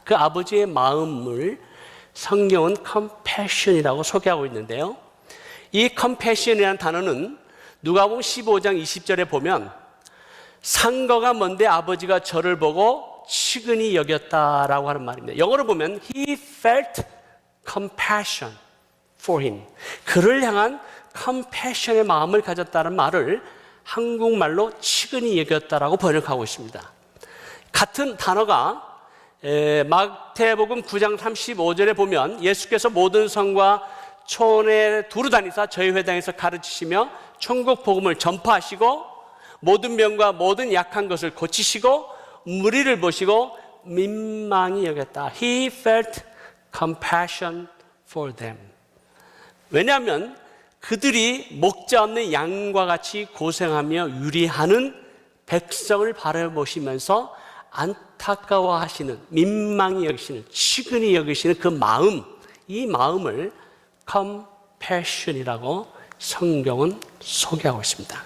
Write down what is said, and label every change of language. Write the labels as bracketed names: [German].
[Korean] 그 아버지의 마음을 성경은 compassion이라고 소개하고 있는데요, 이 compassion이라는 단어는 누가복음 15장 20절에 보면 상거가 먼데 아버지가 저를 보고 측은히 여겼다라고 하는 말입니다. 영어로 보면 [English] He felt compassion for him. [Korean] 그를 향한 compassion의 마음을 가졌다는 말을 한국말로 측은히 여겼다라고 번역하고 있습니다. 같은 단어가 마태복음 9장 35절에 보면 예수께서 모든 성과 촌에 두루 다니사 저희 회당에서 가르치시며 천국 복음을 전파하시고 모든 병과 모든 약한 것을 고치시고 무리를 보시고 민망히 여겼다. [English] He felt compassion for them. [Korean] 왜냐하면 그들이 목자 없는 양과 같이 고생하며 유리하는 백성을 바라보시면서 안타까워하시는, 민망히 여기시는, 측은히 여기시는 그 마음, 이 마음을 compassion이라고 성경은 소개하고 있습니다.